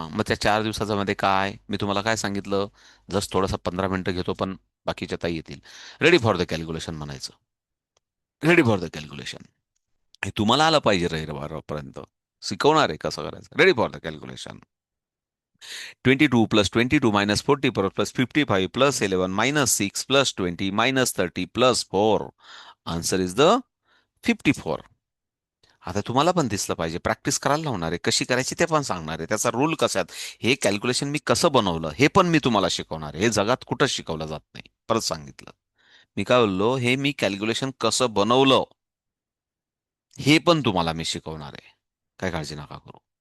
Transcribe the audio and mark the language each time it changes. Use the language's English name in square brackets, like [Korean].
[Marathi] मग त्या 4 दिवसाचा मध्ये काय, मी तुम्हाला काय सांगितलं, जस्ट थोडासा 15 मिनिटं घेतो, पण बाकीच्या ताई येतील. [English] ready for the calculation [Marathi] म्हणायचं. [English] Ready for the calculation. [Marathi] हे तुम्हाला आलं पाहिजे रविवारपर्यंत. शिकवणार आहे कसं करायचं. [English] Ready for the calculation. 22 plus 22 minus 44 plus 55 plus 11 minus 6 plus 20 minus 30 plus 4. Answer is the 54. [Marathi] आता तुम्हाला पण दिसलं पाहिजे, प्रॅक्टिस करायला लावणार आहे, कशी करायची ते पण सांगणार आहे, त्याचा रूल कसा आहे, हे कॅल्क्युलेशन मी कसं बनवलं हे पण मी तुम्हाला शिकवणार आहे. हे जगात कुठंच शिकवलं जात नाही. परत सांगितलं, मी काय बोललो, हे मी कॅल्क्युलेशन कसं बनवलं हे पण तुम्हाला मी शिकवणार आहे. काय काळजी नका करू.